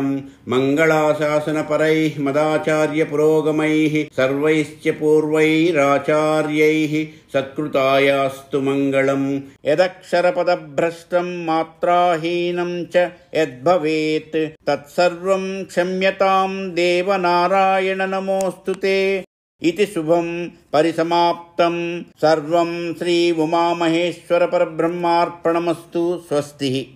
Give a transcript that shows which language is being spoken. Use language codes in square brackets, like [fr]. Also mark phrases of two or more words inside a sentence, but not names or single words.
[sa] మంగళాశాసనపరైః మదాచార్య పురోగమైః సర్వైశ్చ పూర్వైరాచార్యైః సత్కృతాయాస్తు మంగళం. యదక్షరపదభ్రష్టం మాత్రాహీనం చ యద్భవేత్ తత్సర్వం క్షమ్యతాం దేవనారాయణ నమోస్తుతే. इति शुभं परिसमाप्तं. सर्वं श्री उमामहेश्वर परब्रह्मार्पणमस्तु. स्वस्ति.